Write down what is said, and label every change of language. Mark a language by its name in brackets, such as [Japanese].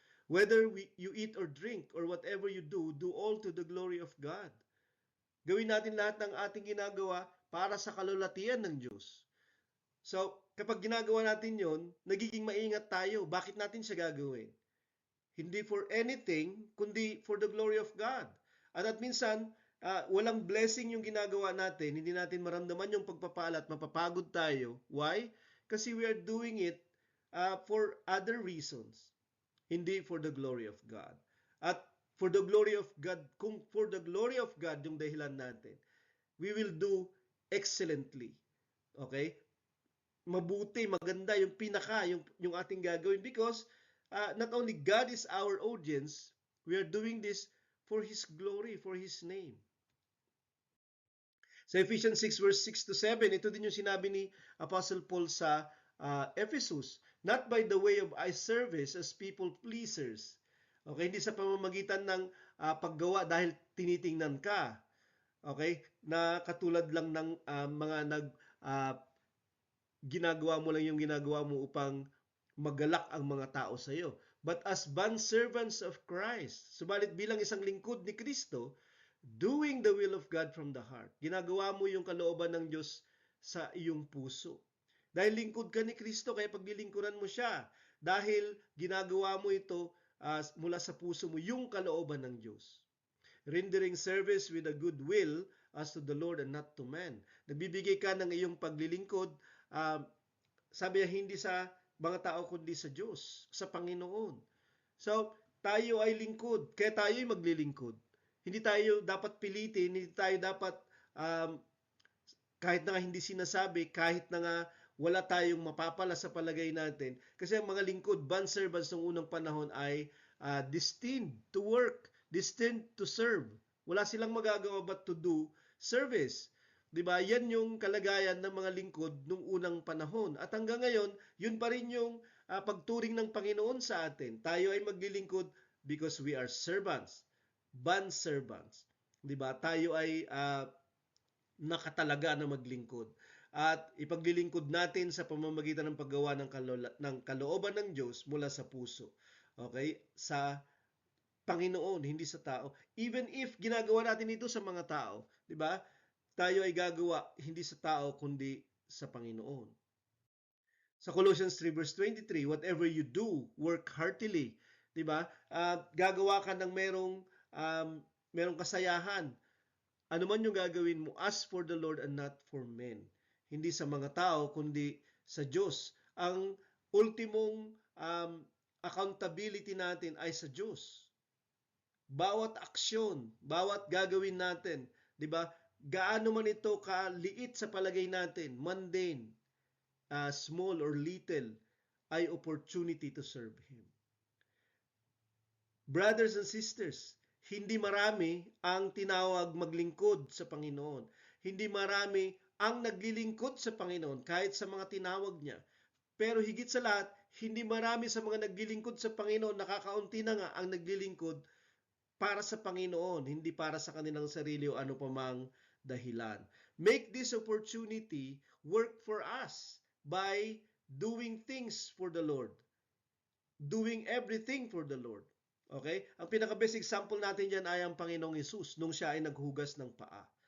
[English] Whether you eat or drink or whatever you do, do all to the glory of God. [Filipino] Gawin natin lahat ng ating ginagawa para sa kalulatian ng Diyos. So, kapag ginagawa natin yon, nagiging maingat tayo. Bakit natin siya gagawin? Hindi for anything, kundi for the glory of God. At minsan, walang blessing yung ginagawa natin, hindi natin maramdaman yung pagpapala at mapapagod tayo. Why? [English] Kasi we are doing it for other reasons, hindi for the glory of God. At for the glory of God, kung for the glory of God yung dahilan natin, we will do excellently. Okay? [Filipino] Mabuti, maganda, yung yung ating gagawin, [English] because not only God is our audience, we are doing this for His glory, for His name. [Filipino] Sa Ephesians 6 verse 6 to 7, ito din yung sinabi ni Apostle Paul sa Ephesus, [English] not by the way of eye service as people pleasers. [Filipino] Okay, hindi sa pamamagitan ng paggawa dahil tinitingnan ka. Okay, na katulad lang ng mga ginagawa mo lang yung ginagawa mo upang magalak ang mga tao sa iyo. [English] But as bondservants of Christ, [Filipino] subalit bilang isang lingkod ni Kristo, [English] doing the will of God from the heart. [Filipino] Ginagawa mo yung kalooban ng Diyos sa iyong puso. Dahil lingkod ka ni Kristo, kaya paglilingkuran mo siya. Dahil ginagawa mo ito mula sa puso mo, yung kalooban ng Diyos. [English] Rendering service with a good will as to the Lord and not to man. [Filipino] Nagbibigay ka ng iyong paglilingkod, sabi niya, hindi sa mga tao kundi sa Diyos, sa Panginoon. So, tayo ay lingkod, kaya tayo ay maglilingkod. Hindi tayo dapat pilitin, hindi tayo dapat kahit na nga hindi sinasabi, kahit na nga wala tayong mapapala sa palagay natin. Kasi ang mga lingkod, bond servants ng unang panahon ay [English] destined to work, destined to serve. [Filipino] Wala silang magagawa but to do service. 'Di ba? Yan yung kalagayan ng mga lingkod nung unang panahon. At hanggang ngayon, yun pa rin yung pagturing ng Panginoon sa atin. Tayo ay maglilingkod [English] because we are servants, bond servants. 'Di ba? [Filipino] Tayo ay nakatalaga na maglingkod. At ipaglilingkod natin sa pamamagitan ng paggawa ng kalooban ng Diyos mula sa puso. Okay? Sa Panginoon, hindi sa tao. Even if ginagawa natin ito sa mga tao, 'di ba? Tayo ay gagawa hindi sa tao kundi sa Panginoon. [English] Sa Colossians 3 verse 23, whatever you do, work heartily, 'di ba? [Filipino] Gagawa ka ng merong kasayahan. Ano man yung gagawin mo, [English] as for the Lord and not for men. [Filipino] Hindi sa mga tao kundi sa Diyos. Ang ultimong accountability natin ay sa Diyos. Bawat aksyon, bawat gagawin natin, 'di ba? Gaano man ito kaliit sa palagay natin, mundane, small or little, ay [English] opportunity to serve Him. [Filipino] Brothers and sisters, hindi marami ang tinawag maglingkod sa Panginoon. Hindi marami ang naglilingkod sa Panginoon kahit sa mga tinawag niya. Pero higit sa lahat, hindi marami sa mga naglilingkod sa Panginoon, nakakaunti na nga ang naglilingkod para sa Panginoon, hindi para sa kanilang sarili o ano pa mang dahilan. [English] Make this opportunity work for us by doing things for the Lord. Doing everything for the Lord. Okay? [Filipino] Ang pinaka-best example natin dyan ay ang Panginoong Hesus nung siya ay naghugas ng paa.